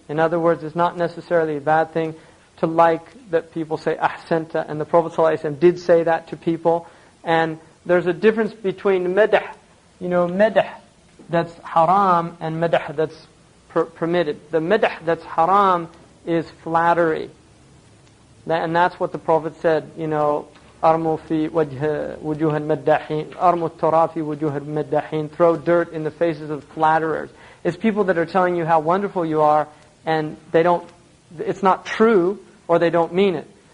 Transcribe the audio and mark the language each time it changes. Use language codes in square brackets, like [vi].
[en] In other words, it's not necessarily a bad thing to like that people say ahsanta, and the Prophet ﷺ did say that to people. And there's a difference between madah, madah that's haram, and madah that's permitted. The madah that's haram is flattery. And that's what the Prophet said, [ar] أَرْمُوا فِي وُجُوهَ الْمَدَّحِينَ أَرْمُوا التُّرَابِ فِي وُجُوهَ الْمَدَّحِينَ. [en] Throw dirt in the faces of flatterers. It's people that are telling you how wonderful you are, and it's not true, or they don't mean it.